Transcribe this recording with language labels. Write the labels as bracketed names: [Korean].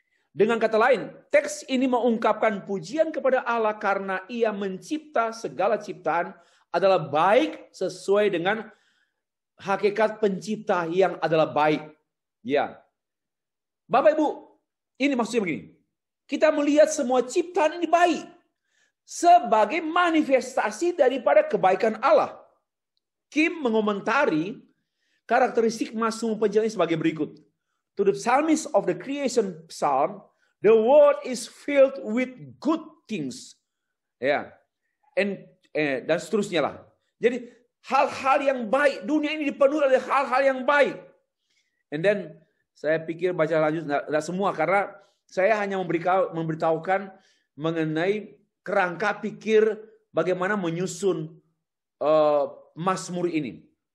[Indonesian] Dengan kata lain, teks ini mengungkapkan pujian kepada Allah karena Ia mencipta segala ciptaan adalah baik sesuai dengan hakikat pencipta yang adalah baik. Bapak Ibu, ini maksudnya begini. Kita melihat semua ciptaan ini baik. sebagai manifestasi daripada kebaikan Allah. Kim mengomentari karakteristik Mazmur Penjara ini sebagai berikut. [English] To the psalmist of the creation psalm, the world is filled with good things. [Indonesian] Ya. Dan seterusnya lah. Jadi hal-hal yang baik, dunia ini dipenuhi oleh hal-hal yang baik. [English] And then [Indonesian] saya pikir baca lanjut tidak semua karena saya hanya memberitahukan mengenai kerangka pikir bagaimana menyusun Mazmur ini.